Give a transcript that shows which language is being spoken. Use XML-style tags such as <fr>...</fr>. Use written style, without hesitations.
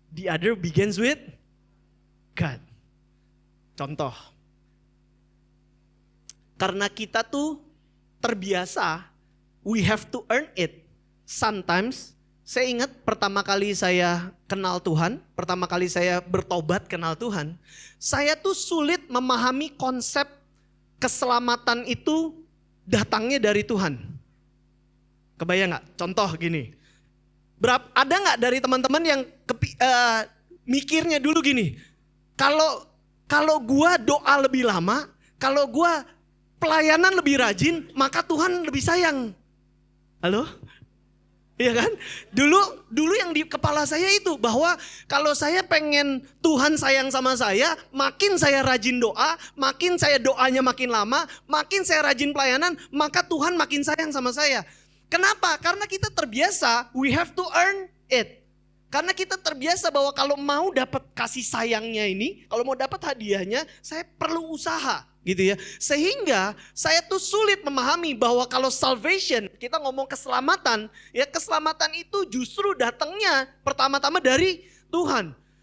<en>The other begins with God.</en> <id>Contoh. Karena kita tuh terbiasa,</id> <en>we have to earn it.</en> <id>Sometimes, saya ingat pertama kali saya kenal Tuhan, pertama kali saya bertobat kenal Tuhan, saya tuh sulit memahami konsep keselamatan itu datangnya dari Tuhan. Kebayang gak? Contoh gini. Ada gak dari teman-teman yang mikirnya dulu gini, kalau gua doa lebih lama, kalau gua pelayanan lebih rajin, maka Tuhan lebih sayang. Halo? Iya kan? Dulu yang di kepala saya itu bahwa kalau saya pengen Tuhan sayang sama saya, makin saya rajin doa, makin saya doanya makin lama, makin saya rajin pelayanan, maka Tuhan makin sayang sama saya. Kenapa? Karena kita terbiasa,</id> <en>we have to earn it.</en> <id>Karena kita terbiasa bahwa kalau mau dapat kasih sayangnya ini, kalau mau dapat hadiahnya, saya perlu usaha. Gitu ya. Sehingga saya tuh sulit memahami bahwa kalau salvation, kita ngomong keselamatan, ya keselamatan itu justru datangnya pertama-tama dari Tuhan.</id>